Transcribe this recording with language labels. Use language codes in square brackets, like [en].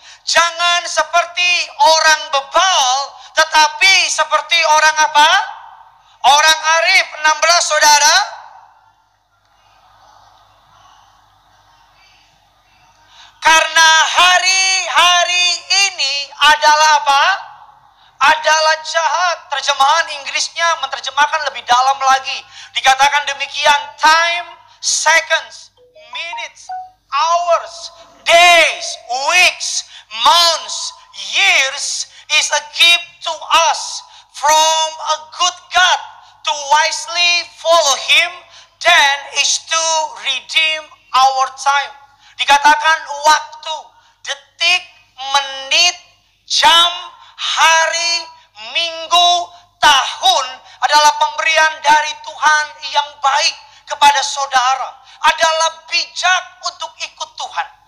[id] Jangan seperti orang bebal, tetapi seperti orang apa? Orang arif. 16 saudara. Karena hari-hari ini adalah apa? Adalah jahat. Terjemahan Inggrisnya menerjemahkan lebih dalam lagi. Dikatakan demikian, [en] time, seconds, minutes, hours, days, weeks, months, years is a gift to us from a good God. To wisely follow Him, then is to redeem our time. [id] Dikatakan waktu, detik, menit, jam, hari, minggu, tahun adalah pemberian dari Tuhan yang baik kepada saudara. Adalah bijak untuk ikut Tuhan.